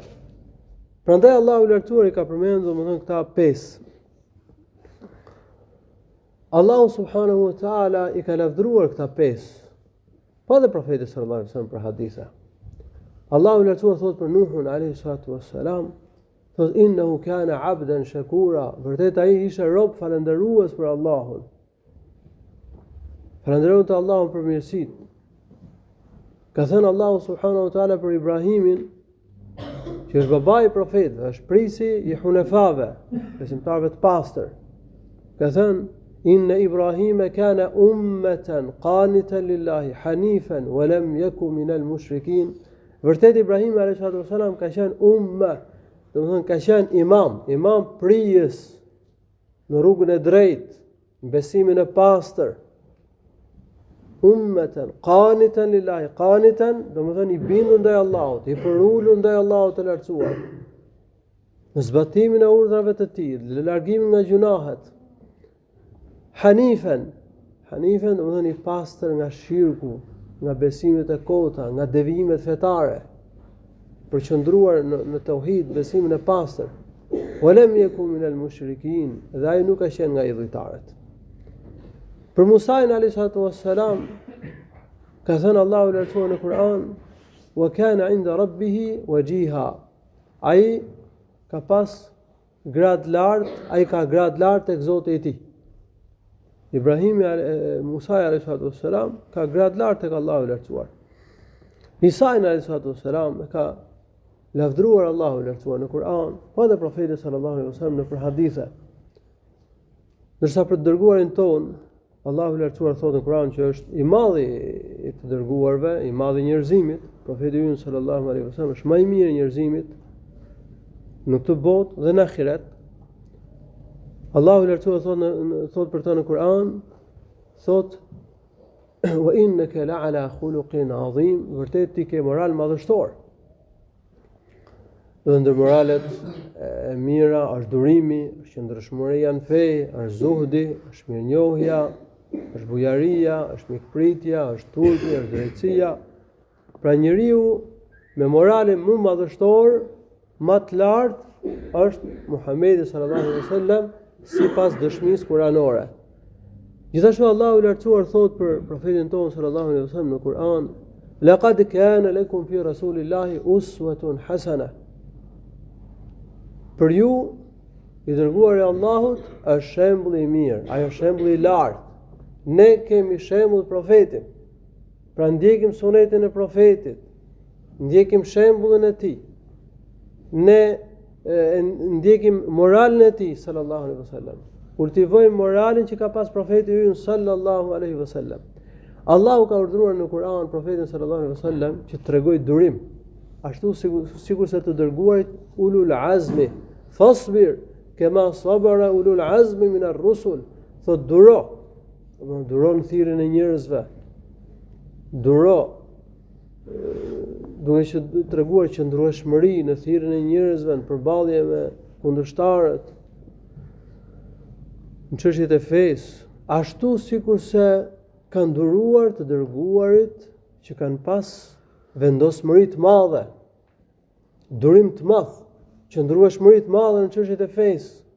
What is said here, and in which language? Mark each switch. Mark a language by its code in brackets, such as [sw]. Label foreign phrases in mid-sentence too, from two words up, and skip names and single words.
[sq] Prandaj Allahu i Lartësuar i ka përmendur domethënë këta 5. Allahu [ar] سبحانه وتعالى [sq] i ka lavdëruar këta 5. Pa dhe profeti [ar] صلى الله عليه وسلم [sq] për hadithe. Allahu i Lartësuar thot për Nuhun [ar] عليه الصلاة والسلام, [sq] thot [ar] إنه كان عبدا شكورا, [sq] vërtet ai ishte rob falëndërues për Allahun. Falënderonte Allahun për mirësitë. Ka thënë Allahu [ar] سبحانه وتعالى [sq] për Ibrahimin, që është babai i profetëve, është prisi i hunefave, besimtarëve të pastër. Ka thënë [ar] إن إبراهيم كان أمة قانتا لله حنيفا ولم يكن من المشركين. [sq] Vërtet Ibrahim [ar] عليه الصلاة والسلام [sq] ka qenë umma, domethënë ka qenë imam prijës në rrugën e drejtë, në besimin e pastër. [ar] أمة قانتا لله, [sq] qanitan do të thonë i bindur ndaj Allahut, i përulur ndaj Allahut të lartësuar, në zbatimin e urdhrave të tij, në largimin nga gjunahet. Hanifen do të thonë i pastër nga shirku, nga besimet e kota, nga devijimet fetare, përqendruar në tauhid, besimin e pastër. [ar] ولم يكن من المشركين, [sq] dhe ai nuk ka qenë nga idhujtarët. Për Musa [ar] عليه الصلاة والسلام [sq] ka thënë Allahu lartësuar në Kur'an, [ar] وكان عند ربه وجيها. [sq] Ai ka pas grad lart, ai ka grad lart tek Zoti i tij. Musa [ar] عليه الصلاة والسلام [sq] ka grad lart tek Allahu lartësuar. Isa [ar] عليه الصلاة والسلام [sq] ka lavdruar Allahu lartësuar në Kur'an, po edhe profeti [ar] صلى الله عليه وسلم [sq] në për hadithe. Ndërsa për të dërguarin ton, Allahu lartësuar thotë në Kur'an që është i madhi i të dërguarve, i madhi i njerëzimit, profeti ynë [ar] صلى الله عليه وسلم [sq] është më i miri i njerëzimit në këtë botë dhe në ahiret. Allahu lartësuar thotë për të në Kur'an, thotë [ar] وإنك لعلى خلق عظيم, [sq] vërtet ti ke moral madhështor. Dhe ndër moralet e mira është durimi, është qëndrueshmëria në fe, është zuhdi, është mirënjohja, është bujaria, është mikpritja, është turpi, është drejtësia. Pra njeriu me moralin më madhështor, më të lartë është Muhamedi [ar] صلى الله عليه وسلم [sq] sipas dëshmisë kuranore. Gjithashtu Allahu i lartësuar thot për profetin tonë [ar] صلى الله عليه وسلم [sq] në Kur'an, [ar] لقد كان لكم في رسول الله أسوة حسنة. [sq] Për ju i dërguari i Allahut është shembull i mirë, ai është shembull i lartë. Ne kemi shembull profetin. Pra ndjekim sunetin e profetit, ndjekim shembullin e tij. Ne ndjekim moralin e tij [ar] صلى الله عليه وسلم. [sq] Kultivojmë moralin që ka pas profeti ynë [ar] صلى الله عليه وسلم. [sq] Allahu ka urdhëruar në Kur'an profetin [ar] صلى الله عليه وسلم [sq] që të tregojë durim, ashtu sikur se të dërguarit [ar] أولي العزم فاصبر كما صبر أولو العزم من الرسل, [sq] thot duro në thirrjen e njerëzve, duro duhet të treguar qëndrueshmëri në thirrjen e njerëzve në përballje me kundërshtarët në çështjet e fesë, ashtu sikur se kanë duruar të dërguarit që kanë pas vendosmëri të madhe, durim të madh, qëndrueshmëri të madhe në çështjet e fesë.